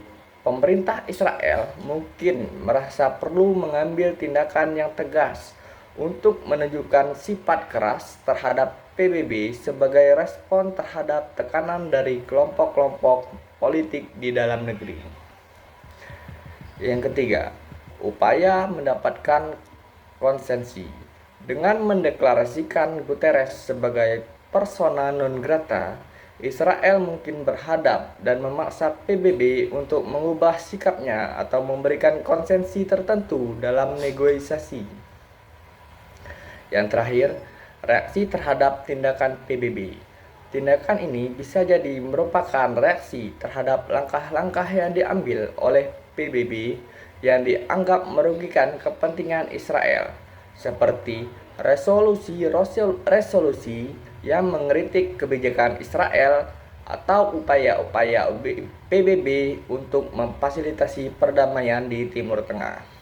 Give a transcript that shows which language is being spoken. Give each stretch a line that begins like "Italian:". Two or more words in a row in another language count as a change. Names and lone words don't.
Indonesian: Pemerintah Israel mungkin merasa perlu mengambil tindakan yang tegas untuk menunjukkan sifat keras terhadap PBB sebagai respon terhadap tekanan dari kelompok-kelompok politik di dalam negeri. Yang ketiga, upaya mendapatkan konsensi. Dengan mendeklarasikan Guterres sebagai
Latin: persona non grata,
Indonesian: Israel mungkin berhadap dan memaksa PBB untuk mengubah sikapnya atau memberikan konsensi tertentu dalam negosiasi. Yang terakhir, reaksi terhadap tindakan PBB. Tindakan ini bisa jadi merupakan reaksi terhadap langkah-langkah yang diambil oleh PBB yang dianggap merugikan kepentingan Israel, seperti resolusi yang mengkritik kebijakan Israel atau upaya-upaya PBB untuk memfasilitasi perdamaian di Timur Tengah.